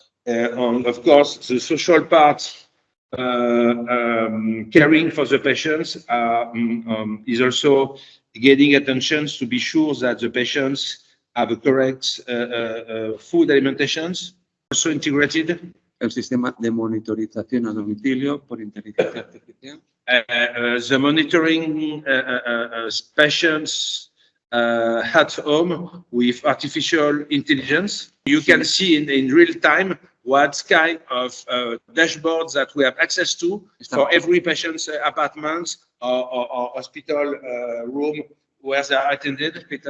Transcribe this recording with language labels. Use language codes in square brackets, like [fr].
[en] And of course, the social part, caring for the patients is also getting attention to be sure that the patients have a correct food alimentations, also integrated. [es] El sistema de monitorización a domicilio por inteligencia artificial. [en] The monitoring patients at home with artificial intelligence. You can see in real time what kind of dashboards that we have access to for every patient's apartment or hospital room where they are attended.